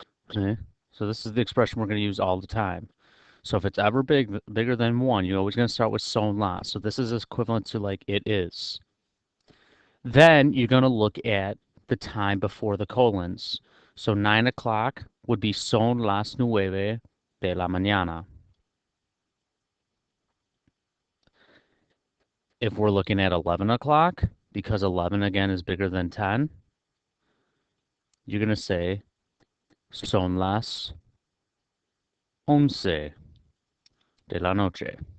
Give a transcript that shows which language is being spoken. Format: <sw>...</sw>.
<en>Okay, so this is the expression we're going to use all the time. So if it's ever bigger than one, you're always going to start with</en> <es>son las.</es> <en>So this is equivalent to like it is. Then you're going to look at the time before the colons. So 9 o'clock would be</en> <es>son las 9 de la mañana.</es> <en>If we're looking at 11 o'clock, because 11 again is bigger than 10, you're going to say</en> <es>son las 11 de la noche.</es>